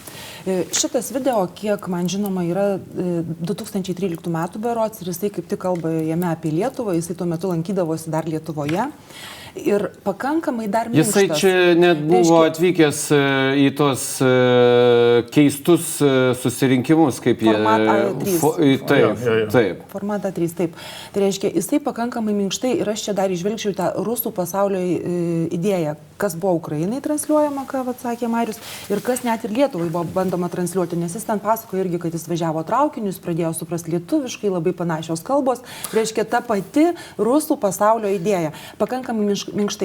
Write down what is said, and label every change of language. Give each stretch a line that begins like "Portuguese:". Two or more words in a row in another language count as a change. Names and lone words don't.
Lithuanian: Šitas video, kiek man žinoma, yra 2013 metų berods ir jisai kaip tik kalba jame apie Lietuvą, jisai tuo metu lankydavosi dar Lietuvoje. Ir pakankamai dar minkštas. Jisai čia net buvo atvykęs į tos keistus susirinkimus, kaip jie... Format A3. Taip. Format A3, taip. Tai reiškia, jisai pakankamai minkštai ir aš čia dar išvelgčiau tą rusų pasaulio idėją, kas buvo Ukrainai transliuojama, ką atsakė Marius, ir kas net ir Lietuvai buvo bandoma transliuoti, nes jis ten pasakojo irgi, kad jis važiavo traukiniu, jis pradėjo suprasti lietuviškai, labai panašios kalbos, reiškia ta pati rusų pasaulio idėja, pakankamai minkštai.